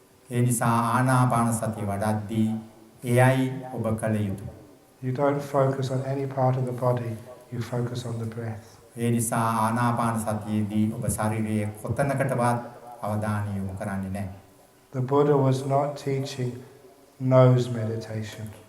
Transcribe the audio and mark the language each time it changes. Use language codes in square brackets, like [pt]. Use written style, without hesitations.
[si] ඒ නිසා ආනාපාන සතිය වඩද්දී එයයි ඔබ කළ යුතුයි. [en] You don't focus on any part of the body, you focus on the breath. [si] ඒ නිසා ආනාපාන සතියේදී ඔබ ශරීරයේ කොතනකටවත් අවධානය යොමු කරන්නේ නැහැ. [en] The Buddha was not teaching nose meditation.